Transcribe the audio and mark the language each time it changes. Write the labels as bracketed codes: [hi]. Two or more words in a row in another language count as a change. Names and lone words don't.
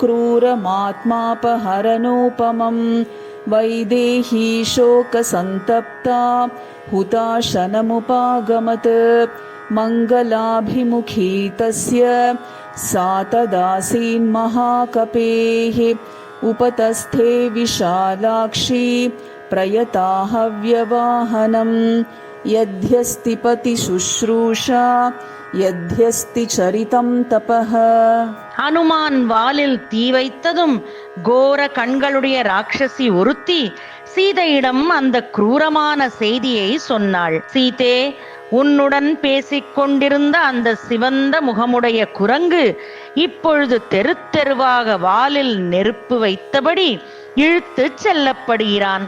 [sa] क्रूरमात्मापहरणोपमम् वैदेही शोकसन्तप्ता हुताशनमुपागमत् मङ्गलाभिमुखी तस्य सा तदासीन्महाकपेः उपतस्थे विशालाक्षी प्रयताहव्यवाहनम् यद्यस्ति पतिशुश्रूषा यद्यस्ति चरितं तपः. [ta] ஹனுமான் வாலில் தீ வைத்ததும் கோர கண்களுடைய ராட்சசி ஒருத்தி சீதையிடம் அந்த குரூரமான செய்தியை சொன்னாள். சீதே, உன்னுடன் பேசிக் கொண்டிருந்த அந்த சிவந்த முகமுடைய குரங்கு இப்பொழுது தெரு தெருவாக வாலில் நெருப்பு வைத்தபடி இழுத்து செல்லப்படுகிறான்.